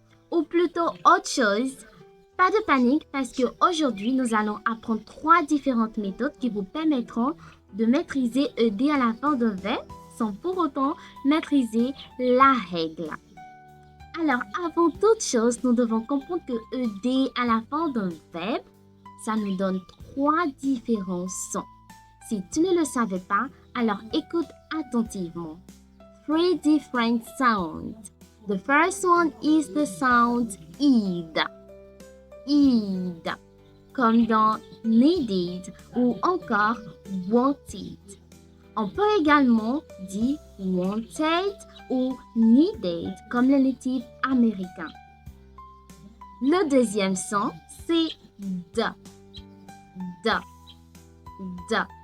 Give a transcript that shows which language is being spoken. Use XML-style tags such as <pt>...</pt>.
<fr>Ou plutôt autre chose? Pas de panique parce qu'aujourd'hui nous allons apprendre 3 différentes méthodes qui vous permettront de maîtriser ED à la fin d'un verbe sans pour autant maîtriser la règle. Alors avant toute chose, nous devons comprendre que ED à la fin d'un verbe, ça nous donne 3 différents sons. Si tu ne le savais pas, alors écoute attentivement.</fr> <en>3 different sounds. The first one is the sound id. Id.</en> <fr>Comme dans needed ou encore wanted. On peut également dire wanted ou needed comme les natifs américains. Le deuxième son, c'est d. D. D.</fr>